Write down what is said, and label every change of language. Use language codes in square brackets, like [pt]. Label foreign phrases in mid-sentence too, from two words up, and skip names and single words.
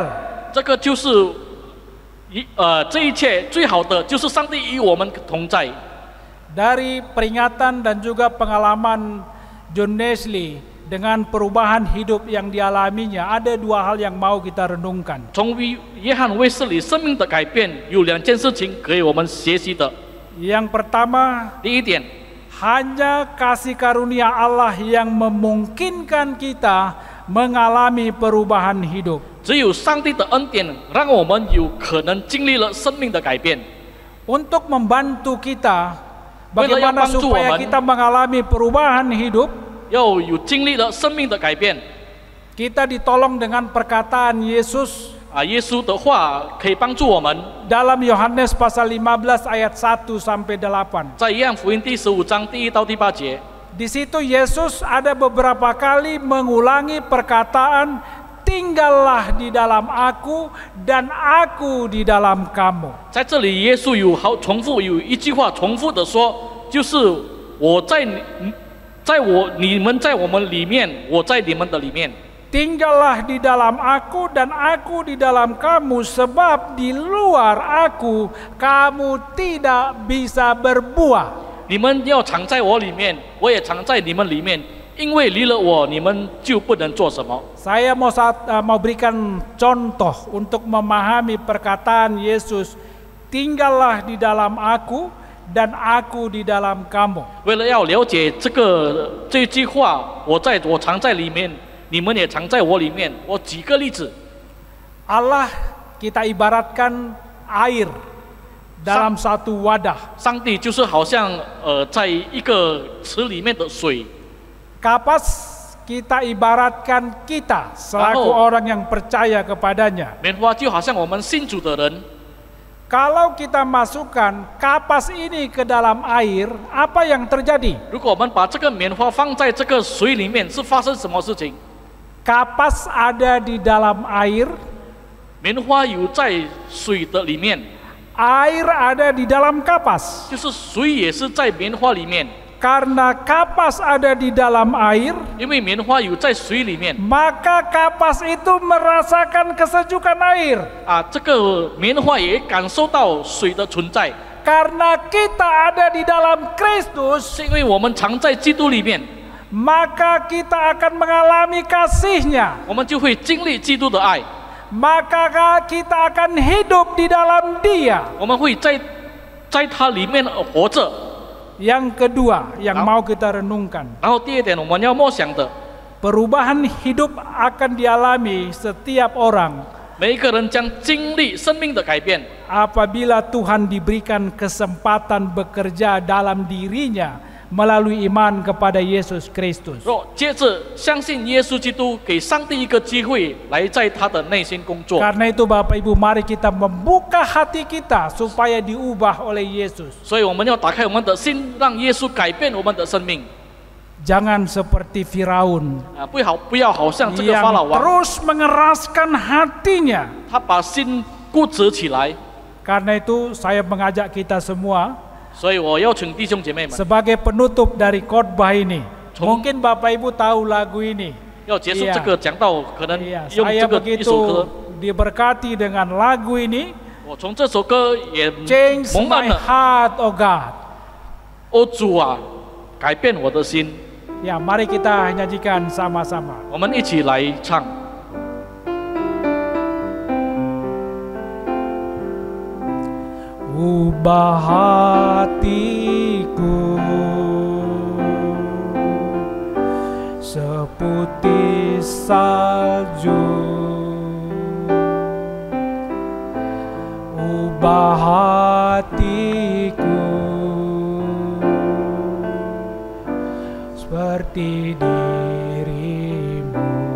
[zh] 这个就是这一切最好的就是上帝与我们同在。 [id] Dari peringatan dan juga pengalaman John Wesley dengan perubahan hidup yang dialaminya, ada dua hal yang mau kita renungkan. [zh] 从约翰卫斯理生命的改变，有两件事情可以我们学习的。 [id] Yang pertama, [zh] 第一点， [id] hanya kasih karunia Allah yang memungkinkan kita mengalami perubahan hidup. [zh] 只有上帝的恩典，让我们有可能经历了生命的改变。 [id] Untuk membantu kita, bagaimana supaya kita mengalami perubahan hidup, [zh] 要有经历了生命的改变。 [id] kita ditolong dengan perkataan Yesus [zh] 耶稣的话可以帮助我们。 [id] dalam Yohanes pasal 15 ayat 1 sampai 8. [zh] 在约翰福音第15章第1到第8节， [id] Di situ Yesus ada beberapa kali mengulangi perkataan, tinggallah di dalam aku dan aku di dalam kamu. [zh] 在这里耶稣重复有一句话重复的说，就是你们在我们里面，我在你们的里面。 [id] Tinggallah di dalam aku dan aku di dalam kamu, sebab di luar aku kamu tidak bisa berbuah. [zh] 你们要常在我里面，我也常在你们里面，因为离了我，你们就不能做什么。 [id] Saya mau berikan contoh untuk memahami perkataan Yesus, tinggallah di dalam aku dan aku di dalam kamu. [zh] 为了要了解这句话，我常在里面，你们也常在我里面。我举个例子， [id] Allah kita ibaratkan air dalam satu wadah. [zh] 上帝就是好像在一个池里面的水。 [id] Kapas kita ibaratkan kita selaku orang yang percaya kepadanya. [zh] 棉花就好像我们信主的人， [id] Kalau kita masukkan kapas ini ke dalam air, apa yang terjadi? [zh] 如果我们把这个棉花放在这个水里面，是发生什么事情？ [id] Kapas ada di dalam air, [zh] 棉花有在水的里面， [id] air ada di dalam kapas. [zh] 就是水也是在棉花里面。 [id] Karena kapas ada di dalam air, [zh] 因为棉花有在水里面， [id] maka kapas itu merasakan kesejukan air. [zh] 这个棉花也感受到水的存在。 [id] Karena kita ada di dalam Kristus, [zh] 是因为我们常在基督里面， [id] maka kita akan mengalami kasih-Nya. [zh] 我们就会经历基督的爱， [id] Maka kita akan hidup di dalam Dia. [zh] 我们会在他里面活着。 [id] Yang kedua yang mau kita renungkan, [zh] 然后第二点，我们要默想的， [id] perubahan hidup akan dialami setiap orang [zh] 每一个人将经历生命的改变。 [id] apabila Tuhan diberikan kesempatan bekerja dalam dirinya melalui iman kepada Yesus Kristus. [zh] 若接着相信耶稣基督，给上帝一个机会来在他的内心工作。 [id] Karena itu Bapak Ibu, mari kita membuka hati kita supaya diubah oleh Yesus. [zh] 所以我们要打开我们的心，让耶稣改变我们的生命。 [id] Jangan seperti Firaun [zh] 不要好像这个法老 [id] yang [zh] 王， [id] terus mengeraskan hatinya. [zh] 他把心固执起来。 [id] Karena itu saya mengajak kita semua [zh] 所以我邀请弟兄姐妹们， [id] sebagai penutup dari khotbah ini. [zh] 从- [id] Mungkin Bapak Ibu tahu lagu ini. [zh] 要结束 [id] Iya [zh] 这个讲道，可能 [id] Iya, [zh] 用 [id] saya [zh] 这个一首歌。 [id] begitu diberkati dengan lagu ini. [zh] 我从这首歌也 [en] Change [zh] 蒙恩 [en] my [zh] 了。 [en] heart, oh God. [zh] 哦主啊，改变我的心。 [id] Ya, mari kita nyanyikan sama-sama. [zh] 我们一起来唱。 [id] Ubah hatiku seputih salju, ubah hatiku seperti dirimu.